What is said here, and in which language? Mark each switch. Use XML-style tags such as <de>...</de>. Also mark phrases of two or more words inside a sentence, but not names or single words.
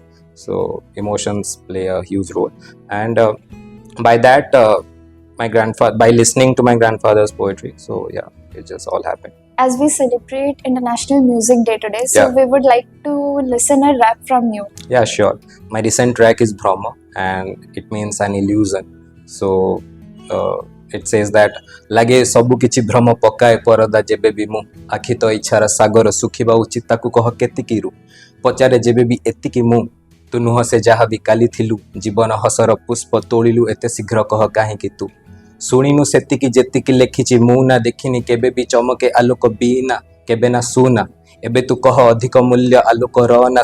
<en>So emotions play a huge role, and by that my grandfather, by listening to my grandfather's poetry, so yeah, it just all happened. As we celebrate International Music Day today, so Yeah. we would like to listen a rap from you. Yeah, sure. My recent track is Brahma, and it means an illusion. So it says that</en> <or>lage ସବୁ କିଛି ଭ୍ରମ ପକାଏ ପରଦା ଯେବେ ବି ମୁଁ ଆଖି ତ ଇଚ୍ଛାର ସାଗର ଶୁଖିବା ଉଚିତ ତାକୁ କହ କେତିକିରୁ ପଚାରେ ଯେବେ ବି ଏତିକି ମୁଁ ତୁ ନୁହଁ ସେ ଯାହା ବି କାଲି ଥିଲୁ ଜୀବନ ହସର ପୁଷ୍ପ ତୋଳିଲୁ ଏତେ ଶୀଘ୍ର କହ କାହିଁକି ତୁ ଶୁଣିନୁ ସେତିକି ଯେତିକି ଲେଖିଛି ମୁଁ ନା ଦେଖିନି କେବେ ବି ଚମକେ ଆଲୋକ ବିନା କେବେ ନା ସୁନା ଏବେ ତୁ କହ ଅଧିକ ମୂଲ୍ୟ ଆଲୋକର ନା</or>